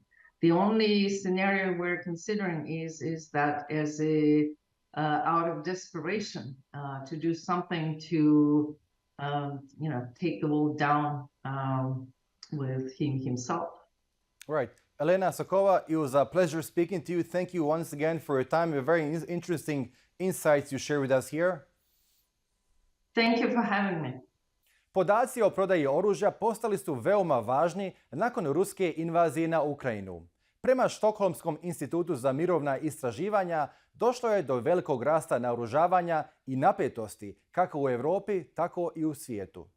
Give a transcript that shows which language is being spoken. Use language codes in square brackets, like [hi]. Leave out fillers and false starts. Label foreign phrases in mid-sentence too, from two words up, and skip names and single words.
[en] The only scenario we're considering is that as a out of desperation to do something to take the wall down with himself. Right. Elena Sokova, it was a pleasure speaking to you. Thank you once again for your time. Very interesting insights you share with us here. Thank you for having me. [bs] Podaci o prodaji oružja postali su veoma važni nakon ruske invazije na Ukrajinu. Prema Štokholmskom institutu za mirovna istraživanja, došlo je do velikog rasta naoružavanja i napetosti kako u Evropi, tako i u svijetu.